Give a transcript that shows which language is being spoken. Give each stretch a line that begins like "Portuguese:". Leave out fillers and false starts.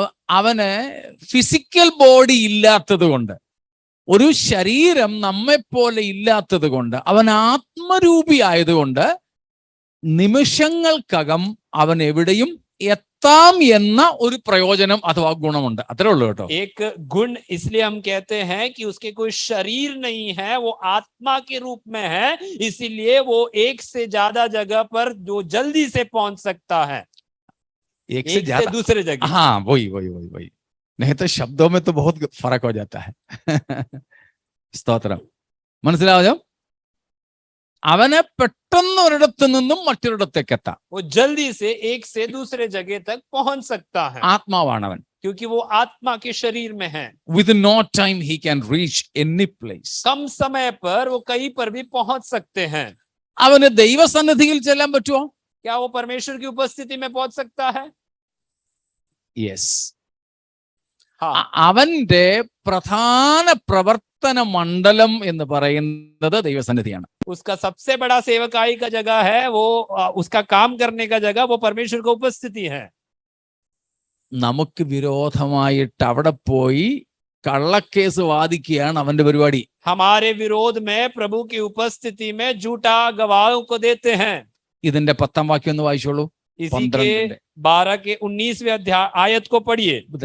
Malayalam: അവന് physical body ഇല്ലാത്തത് കൊണ്ട്, ഒരു ശരീരം നമ്മെപ്പോലെ ഇല്ലാത്തത് കൊണ്ട്, അവൻ ആത്മരൂപി ആയതുകൊണ്ട് നിമിഷങ്ങൾക്കകം അവൻ എവിടെയും എത്താം എന്ന ഒരു പ്രയോജനം അഥവാ ഗുണമുണ്ട്. അത്രേ ഉള്ളൂ കേട്ടോ.
Hindi: एक गुण इसलिए हम कहते हैं कि उसके कोई शरीर नहीं है, वो आत्मा के रूप में है, इसीलिए वो एक से ज्यादा जगह पर जो जल्दी से पहुंच सकता है, एक से दूसरे जगह. हाँ वही नहीं तो शब्दों में तो बहुत फर्क हो जाता है.
Malayalam: സ്തോത്രം. മനസ്സിലായോ? അവനെ പെട്ടെന്ന് ഒരിടത്തു നിന്നും മറ്റൊരിടത്തേക്ക് എത്താം.
Hindi: वो जल्दी से एक से दूसरे जगह तक पहुंच सकता है,
Malayalam: ആത്മാവാണവൻ.
Hindi: क्योंकि वो आत्मा के शरीर में है.
English: Within no time he can reach any place.
Hindi: कम समय पर वो कहीं पर भी पहुंच सकते हैं.
Malayalam: അവന് ദൈവസന്നിധിയിൽ ചെല്ലാൻ പറ്റുമോ?
Hindi: क्या वो परमेश्वर की उपस्थिति में पहुंच सकता है?
English: Yes.
Hindi: हाँ.
Malayalam: അവന്റെ പ്രധാന പ്രവർത്തന മണ്ഡലം എന്ന് പറയുന്നത് ദൈവസന്നിധിയാണ്.
Hindi: उसका सबसे बड़ा सेवकाई का जगह है, वो उसका काम करने का जगह वो परमेश्वर की उपस्थिति है.
Malayalam: നമുക്ക് വിരോധമായിട്ട് അവിടെ പോയി കള്ളക്കേസ് വാദിക്കുകയാണ് അവന്റെ പരിപാടി.
Hindi: हमारे विरोध में प्रभु की उपस्थिति में झूठा गवाहों को देते हैं.
Malayalam: ഇതിന്റെ 10ാം വാക്യം ഒന്ന് വായിച്ചോളൂ.
Hindi: इसी के 12 के 19वें अध्याय आयत को पढ़िए.